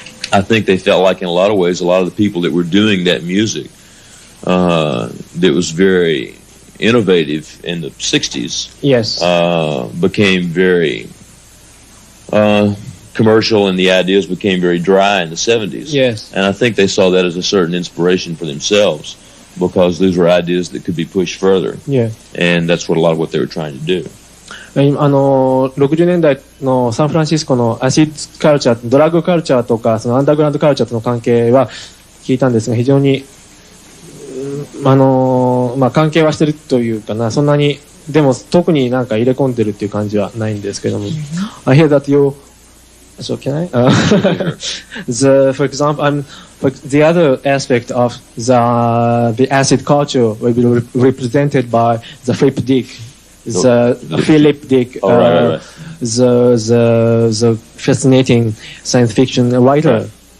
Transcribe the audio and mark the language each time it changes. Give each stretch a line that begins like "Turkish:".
English: I think they felt like in a lot of ways, a lot of the people that were doing that music that was very innovative in the 60s became very commercial, and the ideas became very dry in the 70s. Yes. And I think they saw that as a certain inspiration for themselves, because these were ideas that could be pushed further. Yeah. And that's what a lot of what they were trying to do.
Japanese: 60年代のサンフランシスコのアシッドカルチャー、ドラッグカルチャーとか、そのアンダーグラウンドカルチャーとの関係は聞いたんですが、非常に、関係はしてるというかな、そんなに、でも特になんか入れ込んでるっていう感じはないんですけども。
English: I hear that so can I? For example, the other aspect of the acid culture will be represented by the Philip Dick. Philip Dick, the fascinating science fiction writer.